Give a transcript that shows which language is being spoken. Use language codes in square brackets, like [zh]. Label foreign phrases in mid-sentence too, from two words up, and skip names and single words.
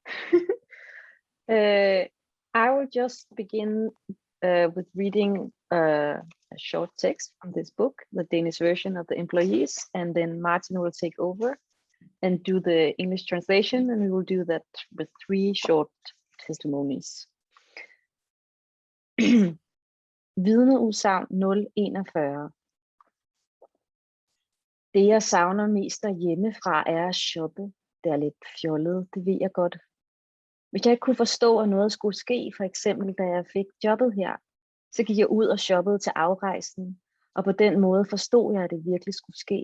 [en] I will just begin with reading a short text from this book, the Danish version of The Employees, and then Martin will take over and do the English translation, and we will do that with 3 short testimonies. [da] Vidneudsagn 041. Det jeg savner mest derhjemmefra er at shoppe. Det er lidt fjollet, det ved jeg godt. Hvis jeg ikke kunne forstå, at noget skulle ske, for eksempel da jeg fik jobbet her, så gik jeg ud og shoppede til afrejsen, og på den måde forstod jeg, at det virkelig skulle ske.